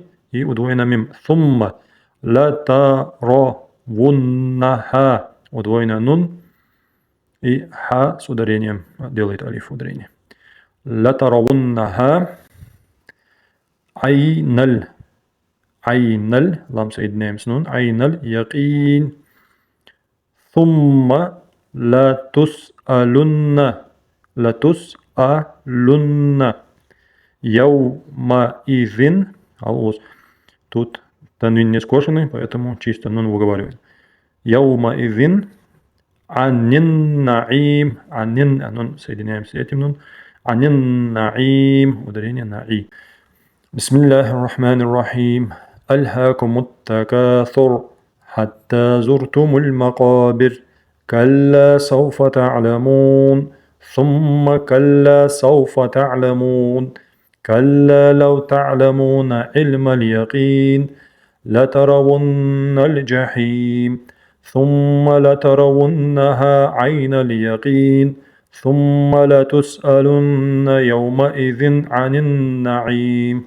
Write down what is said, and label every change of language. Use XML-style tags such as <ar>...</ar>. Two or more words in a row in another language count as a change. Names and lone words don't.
<ru>И удвоенное мим. Сумма. Латаравуннаха. Удвоенное нун. И ха с ударением. Делает алиф ударение. Латаравуннаха.</ru> <ar>عين ال. عين ال.</ar> <ru>Лам соединяем с нун.</ru> <ar>عين اليقين. ثم. لتسألن. لتسألن. يومئذ.</ar> <ru>Тут танвин не скошенный, поэтому чисто нун выговариваем.</ru> <ar>يومئذ. عن النعيم. عن.</ar> <ru>Нун соединяем с этим нун.</ru> <ar>عن النعيم.</ar> <ru>Ударение на и.</ru> <ar>بسم الله الرحمن الرحيم. ألهاكم التكاثر. حتى زرتم المقابر. كلا سوف تعلمون ثم كلا سوف تعلمون كلا لو تعلمون علم اليقين لترون الجحيم ثم لترونها عين اليقين ثم لتسألن يومئذ عن النعيم.</ar>